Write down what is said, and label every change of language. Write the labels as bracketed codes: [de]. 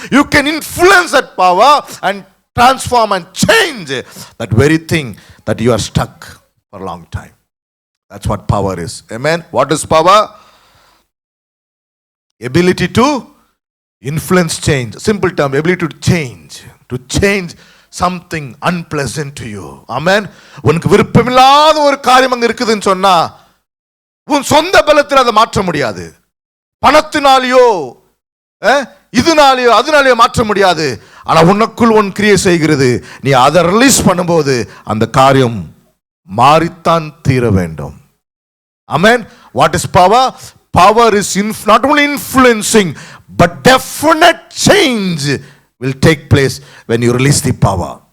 [en] You can influence that power and transform and change that very thing that you are stuck for a long time. That's what power is. Amen. What is power? Ability to influence change. Simple term, ability to change something unpleasant to you. Amen. [ta] உனக்கு விருப்பமில்லாத ஒரு காரியம் அங்க இருக்குதுன்னு சொன்னா உன் சொந்த பலத்தில் அதை மாற்ற முடியாது. பணத்தினாலேயோ இதனாலேயோ அதனாலேயோ மாற்ற முடியாது. ஆனா உனக்குள் ஒன் கிரியை செய்கிறது. நீ அதை ரிலீஸ் பண்ணும்போது அந்த காரியம் மாறித்தான் தீர வேண்டும். [en] Amen. What is power? Power is not only influencing, but definite change will take place when you release the power.